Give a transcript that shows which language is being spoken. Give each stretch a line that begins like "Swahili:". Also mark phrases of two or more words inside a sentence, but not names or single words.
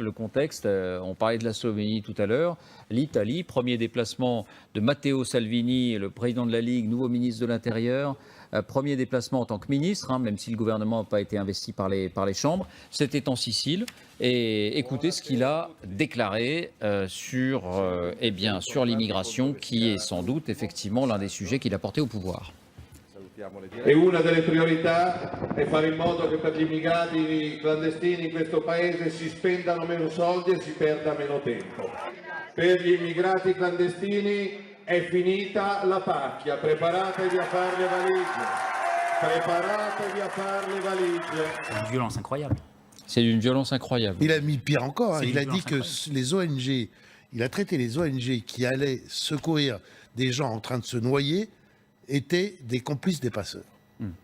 French: Le contexte, on parlait de la Slovénie tout à l'heure. L'Italie, premier déplacement de Matteo Salvini, le président de la Ligue, nouveau ministre de l'Intérieur. Premier déplacement en tant que ministre, même si le gouvernement n'a pas été investi par les chambres. C'était en Sicile. Et écoutez ce qu'il a déclaré sur l'immigration, qui est sans doute effectivement l'un des sujets qu'il a porté au pouvoir.
Italian: E una delle priorità è fare in modo che per gli immigrati clandestini in questo paese si spendano meno soldi e si perda meno tempo. Per gli immigrati clandestini è finita la pacchia, preparatevi a fare le valigie. Preparatevi a fare le valigie.
French: C'est une violence incroyable. C'est d'une violence incroyable. Il a mis pire encore. Il a dit que les ONG, il a traité les ONG qui allaient secourir des gens en train de se noyer étaient des complices des passeurs.